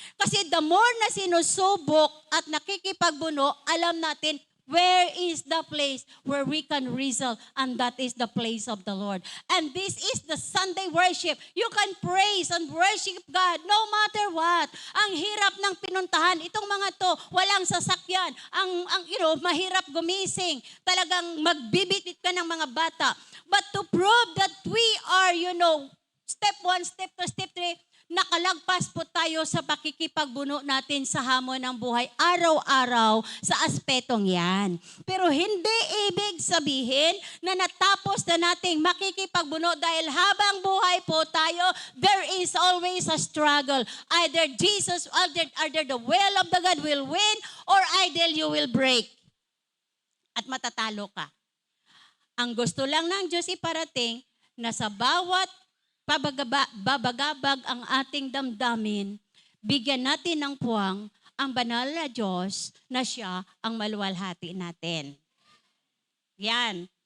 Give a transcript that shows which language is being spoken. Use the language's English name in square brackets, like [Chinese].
[English] Kasi the more [Filipino] na sinusubok at nakikipagbuno, alam natin [English] where is the place where we can wrestle, and that is the place of the Lord. And this is the Sunday worship. You can praise and worship God no matter what. [Filipino] Ang hirap ng pinuntahan, itong mga to, walang sasakyan. Mahirap gumising. Talagang magbibitit ka ng mga bata. [English] But to prove that we are, step 1, step 2, step 3, [Filipino] nakalagpas po tayo sa pakikipagbuno natin sa hamon ng buhay araw-araw sa aspetong yan. Pero hindi ibig sabihin na natapos na nating makikipagbuno dahil habang buhay po tayo, [English] there is always a struggle. Either the will of the God will win or either you will break. [Filipino] At matatalo ka. Ang gusto lang ng Diyos iparating na sa bawat babagabag ang ating damdamin, bigyan natin ng puwang ang banal na Diyos na siya ang maluwalhati natin. Yan.